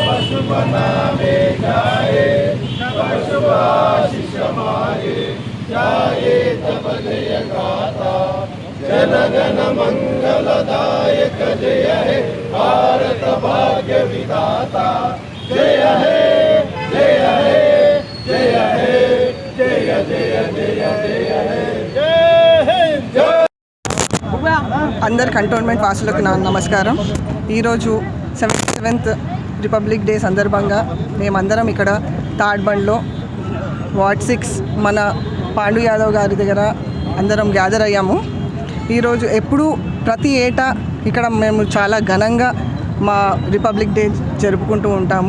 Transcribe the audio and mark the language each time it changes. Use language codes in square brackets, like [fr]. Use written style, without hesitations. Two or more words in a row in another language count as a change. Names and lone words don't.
[bn] শুভ নামে গায়ে তব শুভ আশিস মায়ে যায়ে তব জয় গাথা জন গণ মঙ্গলদায়ক জয় হে ভারত ভাগ্য বিধাতা জয় হে জয় হে জয় হে জয় জয় জয় জয় হে জয় জয় जय जय हे जय जय. [te] అందరు కంటోన్మెంట్ వాసులకు నా నమస్కారం. ఈరోజు 77th [en] republic day [te] సందర్భంగా మేమందరం ఇక్కడ తాడ్బండ్లో వార్డ్ 6 మన పాండు యాదవ్ గారి దగ్గర అందరం గ్యాదర్ అయ్యాము. ఈరోజు ఎప్పుడూ ప్రతి ఏటా ఇక్కడ మేము చాలా ఘనంగా మా [en] republic day [te] జరుపుకుంటూ ఉంటాము.